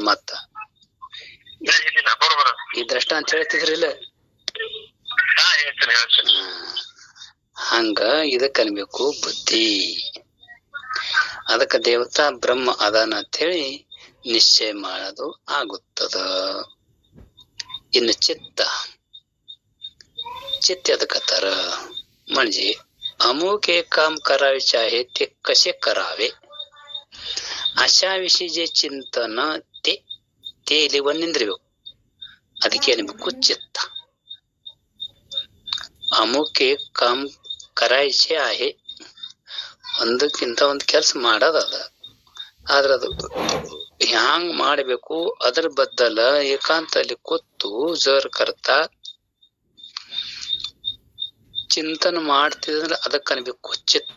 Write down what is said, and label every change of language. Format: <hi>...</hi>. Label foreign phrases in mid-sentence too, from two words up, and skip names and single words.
<kn>ಮತ್ತ ಈ ದೃಷ್ಟಾಂತ ಹೇಳ್ತಿದ್ರಿಲ್ಲ, ಹಂಗ ಇದಕ್ ಅನ್ಬೇಕು ಬುದ್ಧಿ. ಅದಕ್ಕ ದೇವತಾ ಬ್ರಹ್ಮ ಅದಾನ ಅಂತ ಹೇಳಿ ನಿಶ್ಚಯ ಮಾಡೋದು ಆಗುತ್ತದ. ಇನ್ನು ಚಿತ್ತ ಅದಕ್ಕತ್ತಾರ</kn> <mr>म्हणजे अमुक एक काम करायचे आहे ते कसे करावे अशा विषयी जे चिंतन ते</mr> <kn>ಇಲ್ಲಿ ಒಂದಿಂದ್ರಿಬೇಕು. ಅದಕ್ಕೆ ಅನ್ಬೇಕು ಚಿತ್ತ.</kn> <mr>अमुक एक काम करायचे आहे,</mr> <kn>ಒಂದಕ್ಕಿಂತ ಒಂದ್ ಕೆಲ್ಸ ಮಾಡೋದದ. ಆದ್ರ ಅದು ಹ್ಯಾಂಗ್ ಮಾಡ್ಬೇಕು ಅದ್ರ ಬದ್ದಲ ಏಕಾಂತಲ್ಲಿ ಕೂತು ಜರ್ ಕರ್ತಾ ಚಿಂತನ ಮಾಡ್ತಿದ್ರೆ ಅದಕ್ಕೆ ಅನ್ಬೇಕು ಚಿತ್ತ.</kn>